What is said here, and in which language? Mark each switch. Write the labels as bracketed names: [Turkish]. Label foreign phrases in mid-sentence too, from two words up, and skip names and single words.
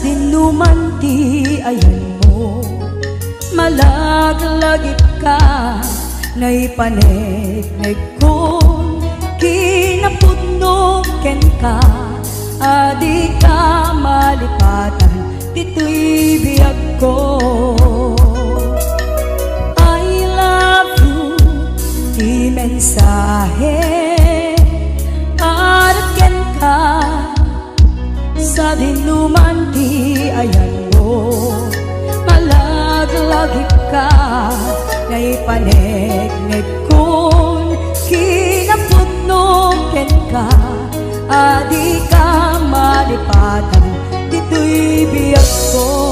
[Iloko] dinuman ti ayan mo, malaglagip ka naipanegnek kon kinapudno ken ka, adi ka malipatan tito'y biyag ko. [English] I love you, [Iloko] di mensahe para ken ka sa dinuman ti ayan mo, malaglagip ka, ngay panegnek kun kinapudnong ken ka, adi ka malipatan, dito'y biyag ko.